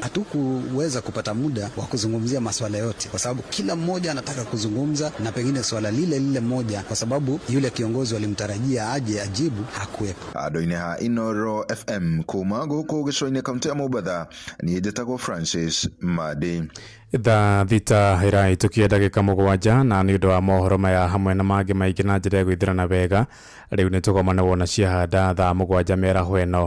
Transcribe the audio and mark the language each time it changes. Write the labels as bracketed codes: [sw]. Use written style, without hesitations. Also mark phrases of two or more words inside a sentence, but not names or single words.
[sw] Hatukuweza kupata muda wa kuzungumzia masuala yote kwa sababu kila mmoja anataka kuzungumza na pengine swala lile moja, kwa sababu yule kiongozi walimtarajia aje ajibu hakuwepo. [ki] Adoine ha Inoro FM kuma gũkũ gĩcũa-inĩ kaunti ya Mombatha, niĩ njĩtagwo Francis Madi. Thaa thita ĩrahĩtũkia ndagĩka mũgwanja na nĩ ũndũ wa mohoro maya hamwe na mangĩ maingĩ na njĩra ya gwĩthirana wega, rĩu nĩ tũgomana wona ciahanda thaa mũgwanja mĩaraho ĩno.